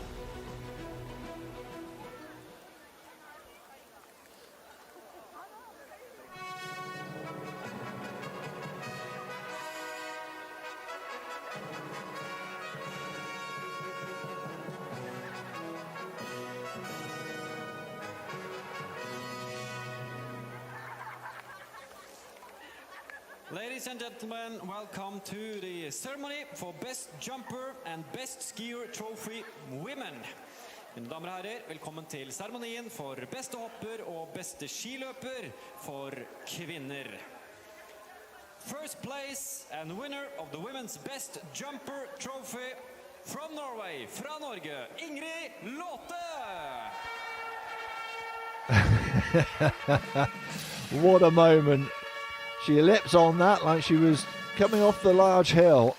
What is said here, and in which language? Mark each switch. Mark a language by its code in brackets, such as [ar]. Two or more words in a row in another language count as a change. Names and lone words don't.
[en] Ladies and gentlemen, welcome to the ceremony for Best Jumper and Best Skier Trophy Women. [no] Mine damer og herrer, velkommen til seremonien for beste hopper og beste skiløper for kvinner. [en] First place and winner of the Women's Best Jumper Trophy from Norway, [no] fra Norge, [en] Ingrid Låte! What a moment. She leapt on that like she was coming off the large hill.